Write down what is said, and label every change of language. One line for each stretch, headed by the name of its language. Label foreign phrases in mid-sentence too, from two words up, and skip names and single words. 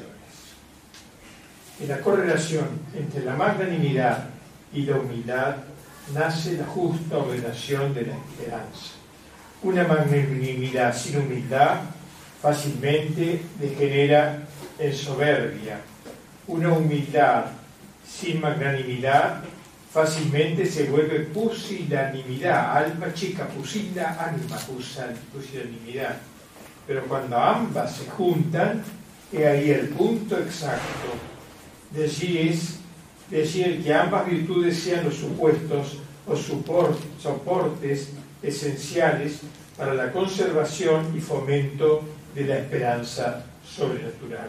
Spanish: En la correlación entre la magnanimidad y la humildad nace la justa ordenación de la esperanza. Una magnanimidad sin humildad fácilmente degenera en soberbia. Una humildad sin magnanimidad fácilmente se vuelve pusilanimidad, alma chica,
Latin: pusila, anima,
Spanish: pusilanimidad. Pero cuando ambas se juntan, es ahí el punto exacto. De allí el que ambas virtudes sean los supuestos o soportes esenciales para la conservación y fomento de la esperanza sobrenatural.